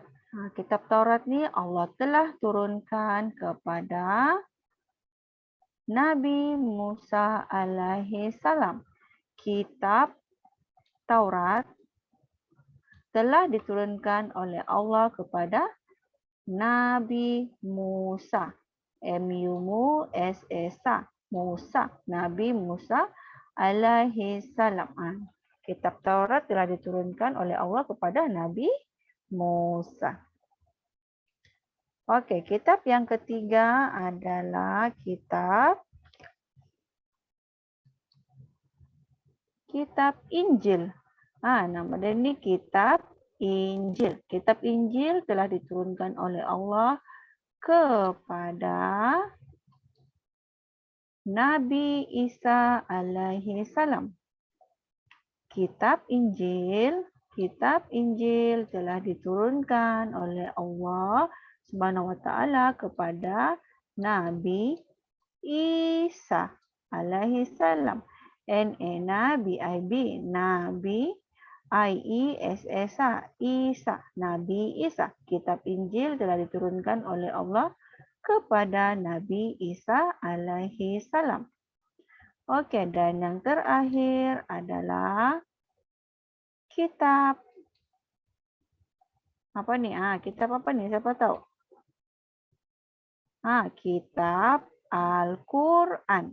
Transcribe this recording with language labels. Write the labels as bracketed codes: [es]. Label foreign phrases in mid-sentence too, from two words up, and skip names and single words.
[id] Kitab Taurat ini Allah telah turunkan kepada Nabi Musa [ar] alaihi salam. [id] Kitab Taurat telah diturunkan oleh Allah kepada Nabi Musa. M-U-S-E-S-A. Musa. Nabi Musa [ar] alaihi salam. [id] Kitab Taurat telah diturunkan oleh Allah kepada Nabi Musa. Oke, kitab yang ketiga adalah kitab Injil. Nama dia ini kitab Injil. Kitab Injil telah diturunkan oleh Allah kepada Nabi Isa [ar] alaihi salam. [id] Kitab Injil telah diturunkan oleh Allah [ar] Subhanahu wa taala [id] kepada Nabi Isa [ar] alaihi salam. [id] Nabi Isa, Nabi Isa. Kitab Injil telah diturunkan oleh Allah kepada Nabi Isa [ar] alaihi salam. [id] Oke, dan yang terakhir adalah kitab apa nih? Kitab apa nih? Siapa tahu? Kitab Al-Quran.